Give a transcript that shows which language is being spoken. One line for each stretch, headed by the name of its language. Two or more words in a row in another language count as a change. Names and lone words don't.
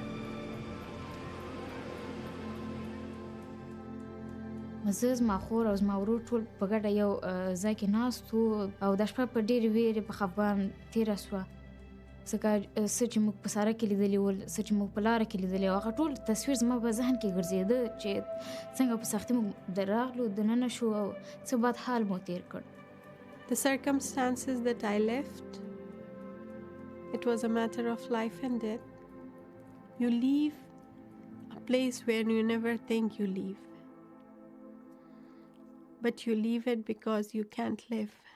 Pashto: زه زما خور او زما ورور ټول په ګډه یو ځای کې ناست وو او دا شپه په ډېرې ویرې په خفګان تېره شوه ځکه څه چې موږ په سړک کې لیدلي ول څه چې موږ په لاره کې لیدلي او هغه ټول تصویر زما په ذهن کې ګرځېده چې څنګه په سختي موږ راغلو دننه شو او څه بد حال مو تېر کړ.
English: The circumstances that I left, it was a matter of life and death. You leave a place where you never think you leave. But you leave it because you can't live.